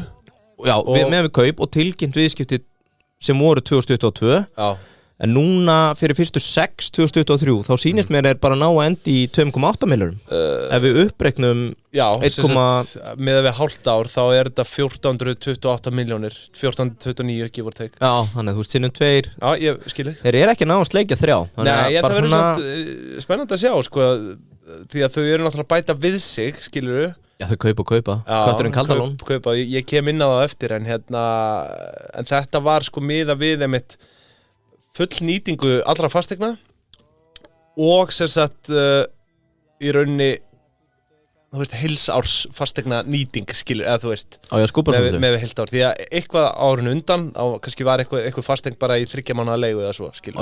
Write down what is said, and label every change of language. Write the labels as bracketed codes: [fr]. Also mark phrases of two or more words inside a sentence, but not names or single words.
[is] Já, með við kaup og tilkynnt viðskipti sem voru 2022. Já. En núna fyrir fyrstu 2023 þá sýnist mér er bara ná að endi í 2,8 miljórum. Ef við uppreiknum 1, með við hálft ár þá er þetta 1428 miljónir, 1429 [en] give or take. [is] Já, þannig að þú veist sinnum 2. Já, ég skil þig. Þeir eru ekki ná að sleikja 3. Nei, það verður svona spennandi að sjá, sko, því að þau eru náttúrulega að bæta við sig, skilur þú? Já, þau kaupa. Kötturinn Kaldalón. Kaupa, ég kem inn á það eftir, en þetta var sko miða við einmitt full nýtingu allra fasteigna og sem sagt í rauninni þú veist heilsárs fasteigna nýting skilur eða þú veist með heilt ár því að eitthvað árinu undan kannski var eitthvað fasteign bara í 3 mánaða leigu eða svo skilur.